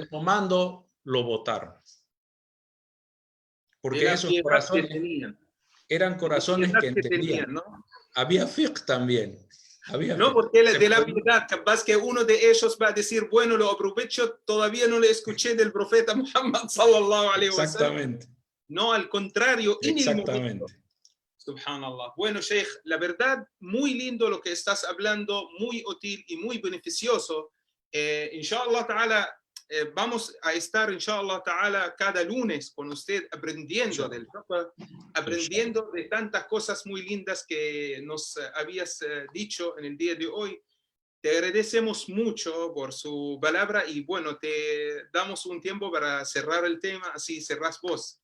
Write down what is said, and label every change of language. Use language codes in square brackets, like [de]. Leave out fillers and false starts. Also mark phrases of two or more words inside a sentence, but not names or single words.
[es] de tomando lo botaron. De Porque la esos piedad que corazones tenían. eran De la corazones piedad que que entendían. tenían, ¿no? Había fiqh también. Había No, fiqh. porque Se de la prohibió. piedad, capaz que uno de ellos va a decir, bueno, lo aprovecho, todavía no le escuché del profeta Muhammad [ar] صلى الله عليه وسلم. [es] Exactamente. No, al contrario, en el momento. Exactamente. Subhanallah. Bueno, Sheikh, la verdad, muy lindo lo que estás hablando, muy útil y muy beneficioso. [ar] إن شاء الله تعالى, [es] vamos a estar, [ar] إن شاء الله تعالى, [es] cada lunes con usted aprendiendo del fiqh, aprendiendo de tantas cosas muy lindas que nos habías dicho en el día de hoy. Te agradecemos mucho por su palabra y bueno, te damos un tiempo para cerrar el tema, así cerrás vos.